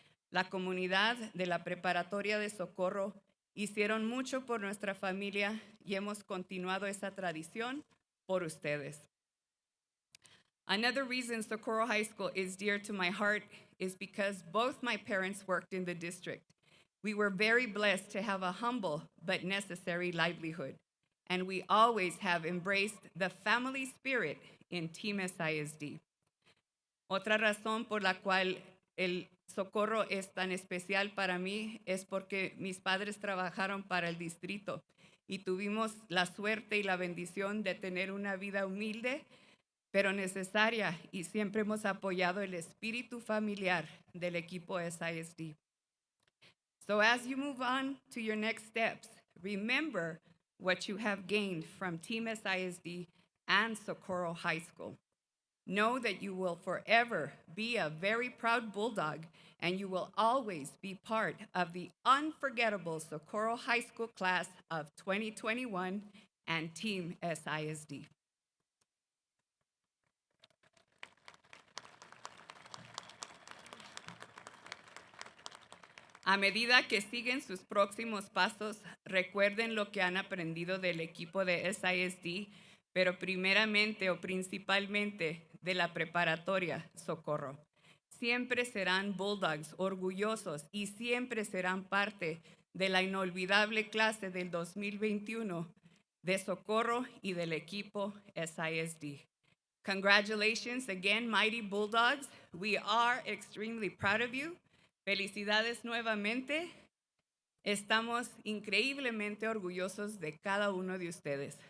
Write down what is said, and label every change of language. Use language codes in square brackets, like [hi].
[es] La comunidad de la preparatoria de Socorro hicieron mucho por nuestra familia y hemos continuado esa tradición por ustedes. [en] Another reason Socorro High School is dear to my heart is because both my parents worked in the district. We were very blessed to have a humble but necessary livelihood, and we always have embraced the family spirit in Team SISD. [es] Otra razón por la cual el Socorro es tan especial para mí es porque mis padres trabajaron para el distrito y tuvimos la suerte y la bendición de tener una vida humilde, pero necesaria, y siempre hemos apoyado el espíritu familiar del equipo SISD. [en] So as you move on to your next steps, remember what you have gained from Team SISD and Socorro High School. Know that you will forever be a very proud Bulldog, and you will always be part of the unforgettable Socorro High School class of 2021 and Team SISD. [es] A medida que siguen sus próximos pasos, recuerden lo que han aprendido del equipo de SISD, pero primeramente o principalmente de la preparatoria Socorro. Siempre serán Bulldogs orgullosos y siempre serán parte de la inolvidable clase del 2021 de Socorro y del equipo SISD. [en] Congratulations again, Mighty Bulldogs. We are extremely proud of you. [es] Felicidades nuevamente. Estamos increíblemente orgullosos de cada uno de ustedes.